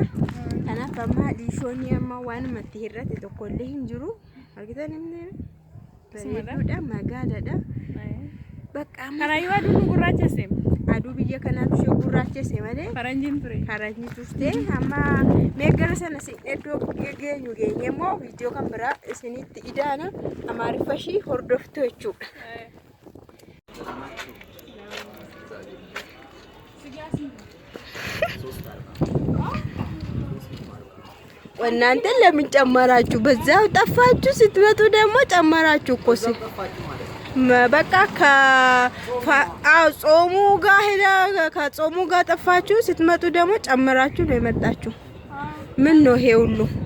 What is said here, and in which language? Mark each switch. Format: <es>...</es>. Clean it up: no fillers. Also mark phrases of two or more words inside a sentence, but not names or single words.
<om>Kanaaf amma liishoonni amma waan matti hir'ate tokko illee hin jiru argitan inni bareeduudha magaaladha. Bakka karaayyuu aduun gurraachesse aduu biyya kanaatu ishee gurraachesse malee faranjiin ture faranjii turte amma meeggara sana iddoo geenyu geenye immoo viidiyoo kan biraa isinitti idaana amaariffaa ishii hordoftu jechuudha.</om> <am>እናንተ ለምን ጨመራችሁ? በዛው ጠፋችሁ። ስትመጡ ደግሞ ጨመራችሁ እኮ በቃ ከጾሙ ጋር ሄዳ ከጾሙ ጋር ጠፋችሁ። ስትመጡ ደግሞ ጨመራችሁ ነው የመጣችሁ። ምን ነው ይሄ ሁሉ?</am>